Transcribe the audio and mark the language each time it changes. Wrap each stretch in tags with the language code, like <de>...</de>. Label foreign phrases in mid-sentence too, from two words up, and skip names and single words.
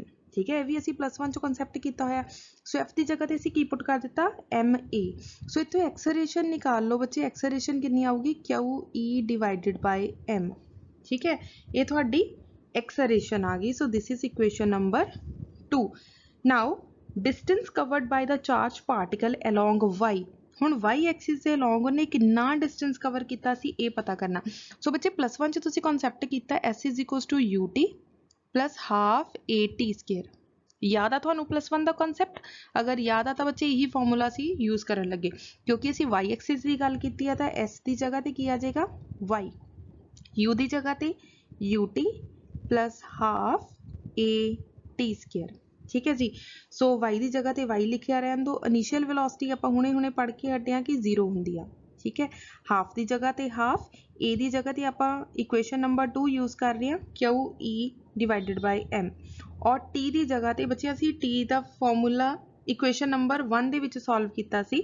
<pa>ਠੀਕ ਹੈ, ਇਹ ਵੀ ਅਸੀਂ +1 'ਚ ਕਨਸੈਪਟ ਕੀਤਾ ਹੋਇਆ। ਸੋ F ਦੀ ਜਗ੍ਹਾ ਤੇ ਅਸੀਂ ਕੀ ਪੁੱਟ ਕਰ ਦਿੱਤਾ, MA। ਸੋ ਇੱਥੋਂ ਐਕਸਲਰੇਸ਼ਨ ਨਿਕਾਲ ਲਓ ਬੱਚੇ, ਐਕਸਲਰੇਸ਼ਨ ਕਿੰਨੀ ਆਊਗੀ, QE</pa> <en>divided by M.</en> <pa>ਠੀਕ ਹੈ, ਇਹ ਤੁਹਾਡੀ ਐਕਸਲਰੇਸ਼ਨ ਆ ਗਈ।</pa> <en>So this is equation number 2. ਨਾਓ distance covered by the charged particle along y।</en> <pa>ਹੁਣ y ਐਕਸਿਸ ਦੇ along ਉਹਨੇ ਕਿੰਨਾ</pa> <en>distance cover</en> <pa>ਕੀਤਾ ਸੀ ਇਹ ਪਤਾ ਕਰਨਾ। ਸੋ ਬੱਚੇ +1 'ਚ ਤੁਸੀਂ ਕਨਸੈਪਟ ਕੀਤਾ</pa> <en>S is equals to UT plus half AT square।</en> <pa>ਯਾਦ ਆ ਤੁਹਾਨੂੰ +1 ਦਾ ਕਨਸੈਪਟ? ਅਗਰ ਯਾਦ ਆ ਤਾਂ ਬੱਚੇ ਇਹੀ ਫਾਰਮੂਲਾ ਅਸੀਂ ਯੂਜ਼ ਕਰਨ ਲੱਗੇ, ਕਿਉਂਕਿ ਅਸੀਂ y ਐਕਸਿਸ ਦੀ ਗੱਲ ਕੀਤੀ ਆ ਤਾਂ S ਦੀ ਜਗ੍ਹਾ ਤੇ ਕੀ ਆ ਜਾਏਗਾ y, U ਦੀ ਜਗ੍ਹਾ ਤੇ</pa> <en>UT plus half AT square।</en> <pa>ਠੀਕ ਹੈ ਜੀ। ਸੋ y ਦੀ ਜਗ੍ਹਾ ਤੇ y ਲਿਖਿਆ ਰਹਿਣ ਦੋ।</pa> <en>initial velocity</en> <pa>ਆਪਾਂ ਹੁਣੇ ਪੜ੍ਹ ਕੇ ਹਟੇ ਆ ਕਿ 0 ਹੁੰਦੀ ਆ। ਠੀਕ ਹੈ, ਹਾਫ ਦੀ ਜਗ੍ਹਾ ਤੇ ਹਾਫ, a ਦੀ ਜਗ੍ਹਾ ਤੇ ਆਪਾਂ</pa> <en>equation number 2</en> <pa>ਯੂਜ਼ ਕਰ ਰਹੇ ਹਾਂ, QE</pa> <en>divided by M.</en> <pa>ਔਰ t ਦੀ ਜਗ੍ਹਾ ਤੇ ਬੱਚੇ ਅਸੀਂ t ਦਾ ਫਾਰਮੂਲਾ</pa> <en>equation number 1</en> <pa>ਦੇ ਵਿੱਚ ਸੋਲਵ ਕੀਤਾ ਸੀ।</pa>